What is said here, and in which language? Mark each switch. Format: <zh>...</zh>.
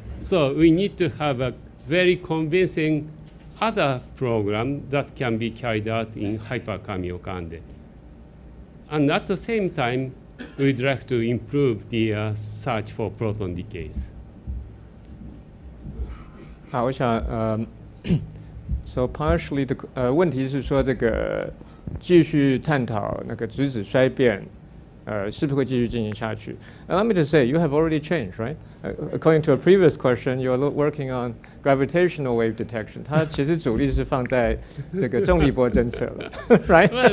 <en>So we need to have a very convincing other program that can be carried out in Super-Kamiokande. And at the same time, we'd like to improve the search for proton decays.</en> <zh>好，我想</zh> <en>so partially</en> <zh>的问题是说这个继续探讨那个质子衰变，是不是会继续进行下去？</zh> <en>Allow me to say, you have already changed, right? According to a previous question, you are working on gravitational wave detection.</en> <zh>它其实主力是放在这个重力波侦测了，</zh> <en>right?</en>